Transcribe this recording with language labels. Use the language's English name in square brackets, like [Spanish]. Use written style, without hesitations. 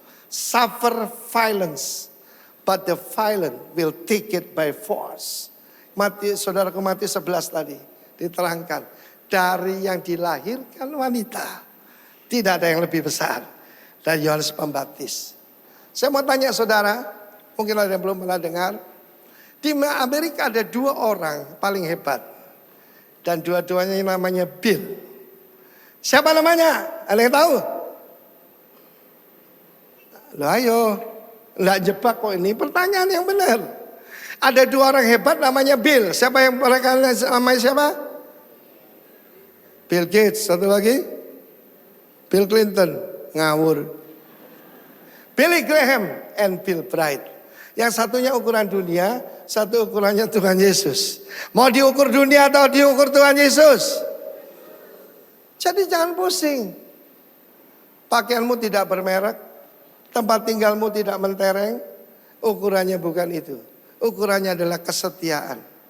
[English] Suffer violence, but the violent will take it by force. [Indonesian] Saudaraku, Matius 11 tadi diterangkan. Dari yang dilahirkan wanita, tidak ada yang lebih besar dari Yohanes Pembaptis. Saya mau tanya saudara, mungkin ada yang belum pernah dengar. Di Amerika ada 2 orang paling hebat. Dan dua-duanya namanya Bill. Siapa namanya? Ada yang tahu? Loh ayo, nggak jebak kok ini, pertanyaan yang benar. Ada 2 orang hebat namanya Bill. Siapa yang mereka namanya siapa? Bill Gates, satu lagi? Bill Clinton, ngawur. [English] Billy Graham and Bill Bright. [Indonesian] Yang satunya ukuran dunia, satu ukurannya Tuhan Yesus. Mau diukur dunia atau diukur Tuhan Yesus? Jadi jangan pusing. Pakaianmu tidak bermerek, tempat tinggalmu tidak mentereng. Ukurannya bukan itu. Ukurannya adalah kesetiaan.